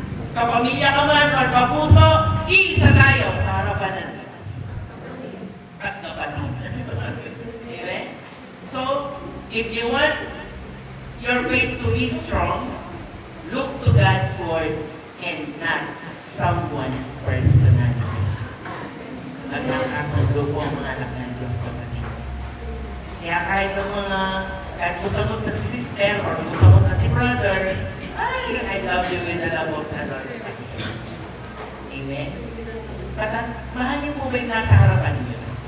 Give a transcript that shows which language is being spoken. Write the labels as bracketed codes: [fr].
[tl] Kapamilya ka man o kapuso, isa tayo sa harapan ng Diyos. At kapatid. Amen? [en] So, if you want your faith to be strong, look to God's Word and not someone personally. [tl] Nagkakasang grupo ang mga anak ng Diyos kapatid. Kaya kahit gusto mo na si sister or gusto mo na si brother, ay, [en] I love you with the love of the Lord. [tl] Amen? Mahal niyo po ba yung nasa harapan niyo?